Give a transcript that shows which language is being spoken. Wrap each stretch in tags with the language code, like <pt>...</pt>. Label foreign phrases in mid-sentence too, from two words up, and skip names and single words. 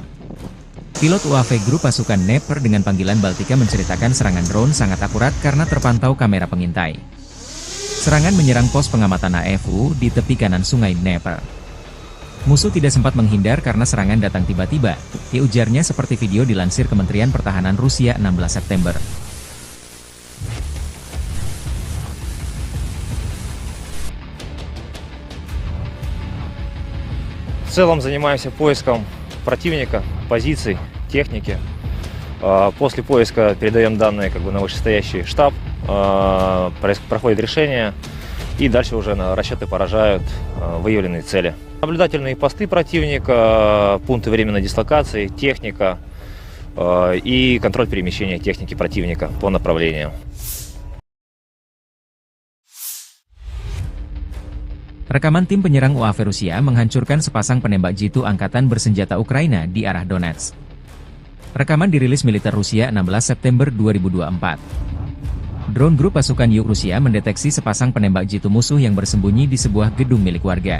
<id>Pilot UAV grup pasukan Dnepr dengan panggilan Baltika menceritakan serangan drone sangat akurat karena terpantau kamera pengintai. Serangan menyerang pos pengamatan AFU di tepi kanan sungai Dnepr. Musuh tidak sempat menghindar karena serangan datang tiba-tiba, ujarnya seperti video dilansir Kementerian Pertahanan Rusia 16 September.</id> <ru>В целом занимаемся поиском противника, позиций, техники. После поиска передаем данные на вышестоящий штаб, проходит решение, и дальше уже расчеты поражают выявленные цели. Наблюдательные посты противника, пункты временной дислокации, техника и контроль перемещения техники противника по направлению.</ru> <id>Rekaman tim penyerang UAV Rusia menghancurkan sepasang penembak jitu angkatan bersenjata Ukraina di arah Donetsk. Rekaman dirilis militer Rusia 16 September 2024. Drone grup pasukan Yuk Rusia mendeteksi sepasang penembak jitu musuh yang bersembunyi di sebuah gedung milik warga.</id>